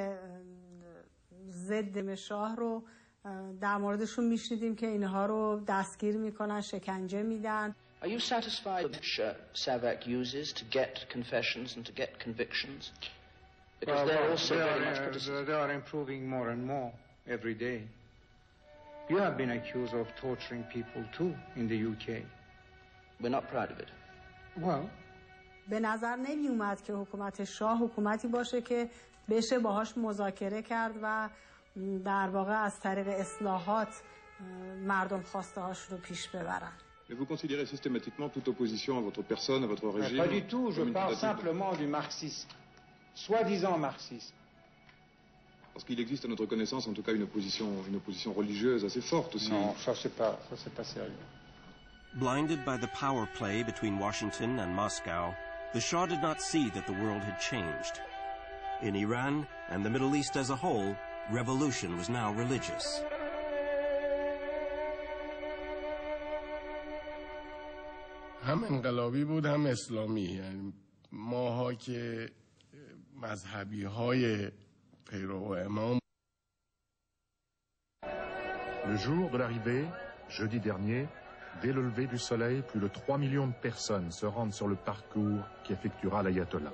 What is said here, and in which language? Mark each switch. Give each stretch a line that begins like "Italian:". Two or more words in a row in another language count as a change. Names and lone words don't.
Persian: ضد شاه رو در موردشون میشنیدیم که اینها رو دستگیر میکنن، شکنجه میدن.
English: Are you satisfied with SAVAK uses to get confessions and to get convictions? Because they're also very much criticised. They are improving more and more every day. You have been accused of torturing people too in the UK. We're not proud of it. Well,
Persian: به نظر نمی اومد که حکومت شاه حکومتی باشه که بشه باهاش مذاکره کرد و در واقع از طریق اصلاحات مردم خواسته هاش رو پیش ببرن.
French: Mais vous considérez systématiquement toute opposition à votre personne, à votre régime? Pas du tout, je parle simplement du marxisme, soi-disant marxisme. Parce qu'il existe à notre connaissance en tout cas une opposition religieuse assez forte aussi. Non, ça c'est pas sérieux.
English: Blinded by the power play between Washington and Moscow, the Shah did not see that the world had changed. In Iran and the Middle East as a whole, revolution was now religious.
Persian: هم انقلابی بود هم اسلامی، یعنی ماها که مذهبی های پیرو امام.
French: Le jour de l'arrivée, jeudi dernier, dès le lever du soleil, plus de 3 millions de personnes se rendent sur le parcours qui effectuera l'ayatollah.